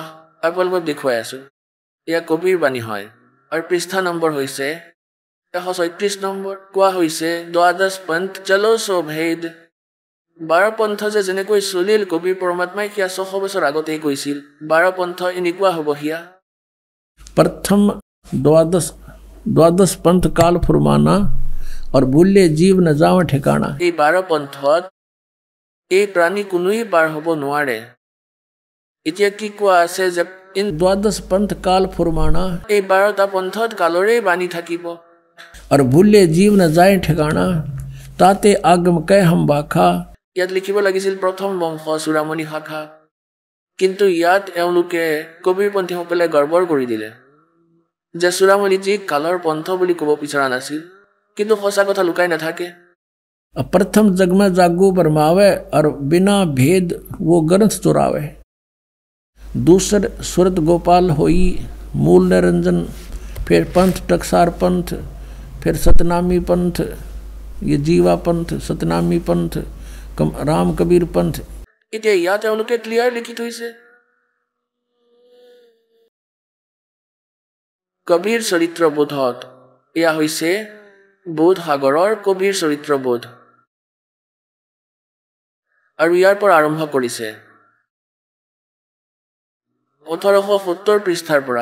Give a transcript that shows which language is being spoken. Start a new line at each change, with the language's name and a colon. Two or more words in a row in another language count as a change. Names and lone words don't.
Assamese: আপোনালোকক দেখুৱাই আছো, এয়া কবিৰ বাণী হয়। আৰু পৃষ্ঠা নম্বৰ হৈছে 136 নম্বৰ। কোৱা হৈছে
Hindi: द्वादश पंथ चलो सो भेद।
Assamese: 12 পন্থ যে যেনেকৈ চলিল কবিৰ পৰমাত্মাই সেয়া 600 বছৰ আগতেই কৈছিল। 12 পন্থ এনেকুৱা হ'ব সেয়া।
Hindi: प्रथम द्वादश पंथ काल फुरमाना और भूले जीव न जाव ठिकाना।
Assamese: এই 12 পন্থত এই প্ৰাণী কোনোৱে পাৰ হ'ব নোৱাৰে। এতিয়া কি কোৱা আছে যে
Hindi: द्वादश पंथ काल फुरमाना,
Assamese: এই 12টা পন্থত কালৰে বাণী থাকিব।
Hindi: और भूले जीव न जाए ठिकाना, ताते आगम कह हम बाखा।
Assamese: ইয়াত লিখিব লাগিছিল
Hindi: प्रथम वंश चूड़ामणि शाखा,
Assamese: কিন্তু ইয়াত এওঁলোকে কবিৰ পন্থীসকলে গৰ্বৰ কৰি দিলে যে চূড়ামণিজীক কালৰ পন্থ বুলি ক'ব বিচৰা নাছিল। কিন্তু সঁচা কথা লুকাই নাথাকে।
Hindi: प्रथम जग में जागू बरमावे और बिना भेद वो ग्रंथ चुरावे। दूसर सुरत गोपाल होई मूल निरंजन, फिर पंथ टकसार पंथ, फिर सतनामी पंथ, ये जीवा पंथ, सतनामी पंथ, राम कबीर पंथ।
Assamese: এতিয়া ইয়াত তেওঁলোকে ক্লিয়াৰ লিখি থৈছে কবিৰ চৰিত্ৰবোধত। এয়া হৈছে বোধ সাগৰৰ কবিৰ চৰিত্ৰবোধ, আৰু ইয়াৰ পৰা আৰম্ভ কৰিছে 1870 পৃষ্ঠাৰ পৰা।